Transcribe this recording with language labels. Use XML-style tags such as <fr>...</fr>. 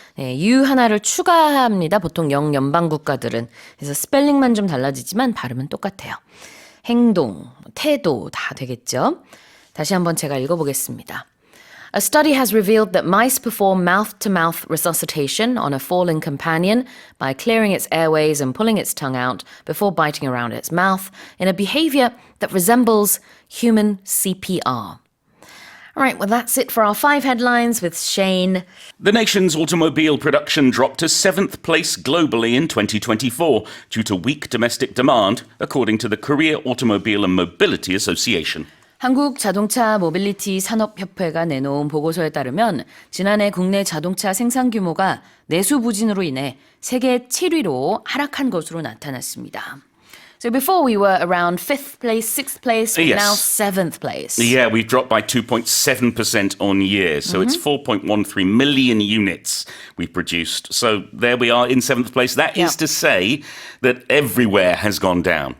<ko>네, U 하나를 추가합니다. 보통 영연방 국가들은. 그래서 스펠링만 좀 달라지지만 발음은 똑같아요. 행동, 태도 다 되겠죠? 다시 한번 제가 읽어보겠습니다.</ko> <en>A study has revealed that mice perform mouth-to-mouth resuscitation on a fallen companion by clearing its airways and pulling its tongue out before biting around its mouth in a behavior that resembles human CPR. All right, well, that's it for our 5 headlines with Shane. The nation's automobile production dropped to 7th place globally in 2024 due to weak domestic demand, according to the Korea Automobile and Mobility Association.</en> <ko>한국 자동차 모빌리티 산업협회가 내놓은 보고서에 따르면 지난해 국내 자동차 생산 규모가 내수 부진으로 인해 세계 7위로 하락한 것으로 나타났습니다.</ko> <en>So before we were around 5th place, 6th place, but Yes. now 7th place. Yeah, we've dropped by 2.7% on year. So it's 4.13 million units we've produced. So there we are in 7th place. That is to say that everywhere has gone down.</en>